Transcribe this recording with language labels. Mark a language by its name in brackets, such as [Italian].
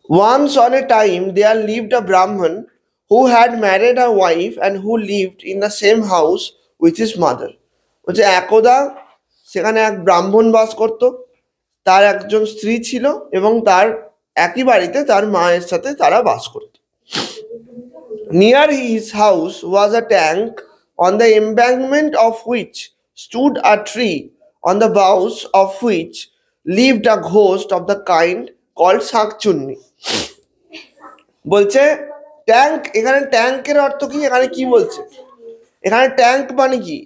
[English] Once on a time there lived a Brahman who had married a wife and who lived in the same house with his mother. [Bangla] বলছে একদা সেখানে এক ব্রাহ্মণ বাস করত, তার একজন স্ত্রী ছিল এবং তার একই বাড়িতে তার মায়ের সাথে তারা বাস করত। [English] Near his house was a tank on the embankment of which stood a tree on the boughs of which lived a ghost of the kind called shankchunni. [Bangla] বলছে ট্যাঙ্ক, এখানে ট্যাঙ্কের অর্থ কি, এখানে কি বলছে, এখানে ট্যাঙ্ক মানে কি?